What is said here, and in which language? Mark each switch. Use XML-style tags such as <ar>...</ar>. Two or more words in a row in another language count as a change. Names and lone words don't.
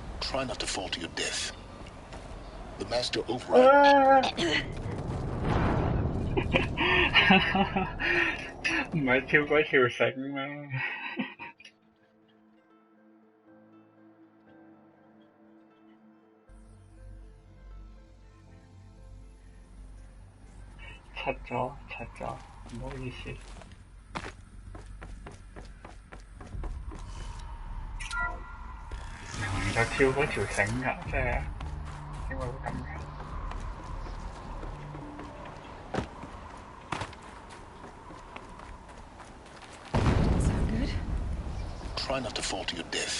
<en>Try not to fall to your death. The master override.</en> <yue>唔係跳嗰條繩咩？柒咗，唔好意思。明明就跳嗰條繩㗎，即係點會咁嘅？</yue> <en>Try not to fall to your death.</en>